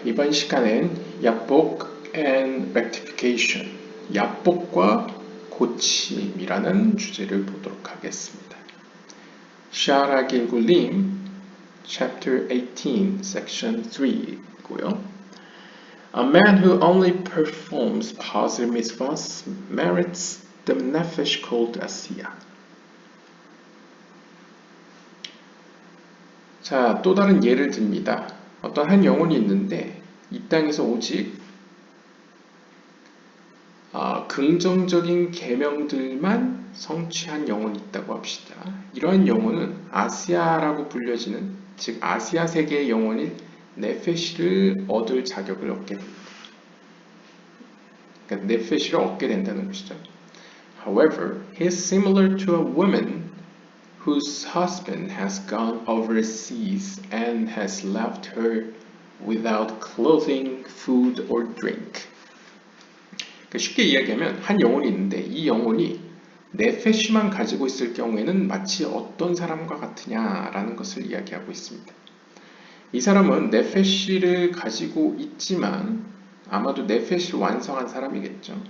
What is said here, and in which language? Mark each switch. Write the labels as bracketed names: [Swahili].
[Korean] 이번 시간엔 약복 [English] and rectification, [Korean] 약복과 고침이라는 주제를 보도록 하겠습니다. 샤라 길굴님, chapter 18, section 3고요. [English] A man who only performs positive mitzvahs merits the nefesh called asiyah. [Korean] 자, 또 다른 예를 듭니다. 어떤 한 영혼이 있는데 이 땅에서 오직 긍정적인 계명들만 성취한 영혼이 있다고 합시다. 이러한 영혼은 아시아라고 불려지는, 즉 아시아 세계의 영혼인 네페시를 얻을 자격을 얻게 됩니다. 그러니까 네페시를 얻게 된다는 것이죠. [English] However, he is similar to a woman whose husband has gone overseas and has left her without clothing, food, or drink. [Korean] 쉽게 이야기하면 한 영혼이 있는데 이 영혼이 네페시만 가지고 있을 경우에는 마치 어떤 사람과 같으냐라는 것을 이야기하고 있습니다. 이 사람은 네페시를 가지고 있지만 아마도 네페시를 완성한 사람이겠죠.